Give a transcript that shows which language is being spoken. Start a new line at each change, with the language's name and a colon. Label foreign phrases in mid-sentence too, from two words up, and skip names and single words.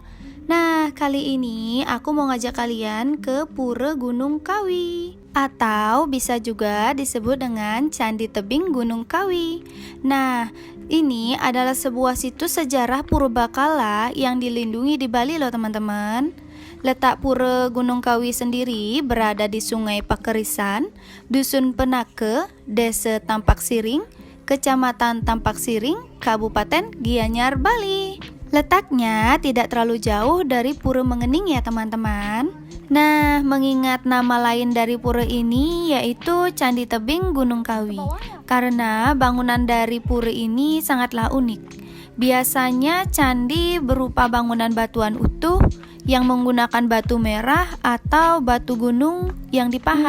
Indonesian: Nah, kali ini aku mau ngajak kalian ke Pura Gunung Kawi, atau bisa juga disebut dengan Candi Tebing Gunung Kawi. Nah, ini adalah sebuah situs sejarah purbakala yang dilindungi di Bali loh teman-teman. Letak Pura Gunung Kawi sendiri berada di Sungai Pakerisan, Dusun Penake, Desa Tampak Siring, Kecamatan Tampak Siring, Kabupaten Gianyar, Bali. Letaknya tidak terlalu jauh dari Pura Mengening ya teman-teman. Nah, mengingat nama lain dari pura ini yaitu Candi Tebing Gunung Kawi, karena bangunan dari pura ini sangatlah unik. Biasanya candi berupa bangunan batuan utuh yang menggunakan batu merah atau batu gunung yang dipahat.